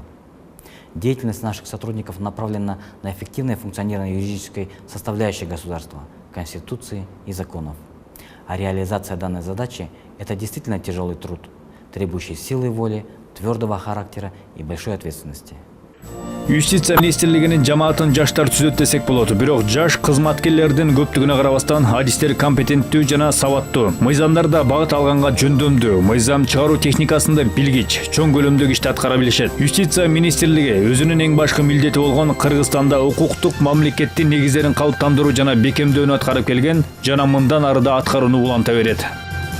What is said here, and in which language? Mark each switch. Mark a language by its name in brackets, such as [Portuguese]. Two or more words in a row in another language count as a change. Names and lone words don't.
[Russian] Деятельность наших сотрудников направлена на эффективное функционирование юридической составляющей государства, Конституции и законов. А реализация данной задачи – это действительно тяжелый труд, требующий силы воли, твердого характера и большой ответственности. [Kyrgyz] Юстиция министрлигинин жамаатын жаштар түзөт десек болот. Бирок жаш кызматкерлердин көптүгүнө карабастан адистер компетенттүү жана сабаттуу. Мыйзамдар да багыт алганга жөндөмдүү. Мыйзам чыгаруу техникасында билгич, чоң көлөмдөгү ишти аткара билишет. Юстиция министрлиги өзүнүн эң башкы милдети болгон Кыргызстанда укуктук мамлекеттин негиздерин калыптандыруу жана бекемдөөнү аткарып келген жана мындан ары да аткарууну уланта берет.